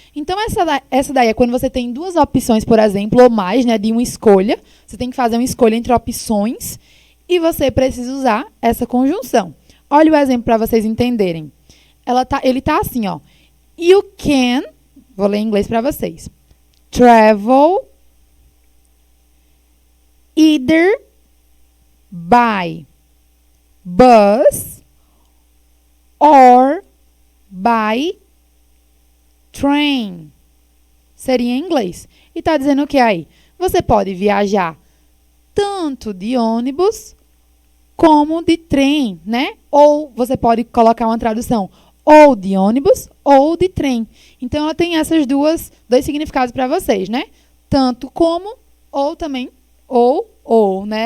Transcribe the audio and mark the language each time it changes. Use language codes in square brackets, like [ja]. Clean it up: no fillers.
[pt] Então, essa daí é quando você tem duas opções, por exemplo, ou mais, né, de uma escolha. Você tem que fazer uma escolha entre opções e você precisa usar essa conjunção. Olha o exemplo para vocês entenderem. Ele tá assim, ó. [en] You can, [pt] vou ler em inglês para vocês. [en] Travel either by bus or by train. [pt] Seria em inglês. E tá dizendo o que aí? Você pode viajar tanto de ônibus como de trem, né? Ou você pode colocar uma tradução ou de ônibus ou de trem. Então, ela tem esses dois significados para vocês, né? Tanto como ou também ou, né?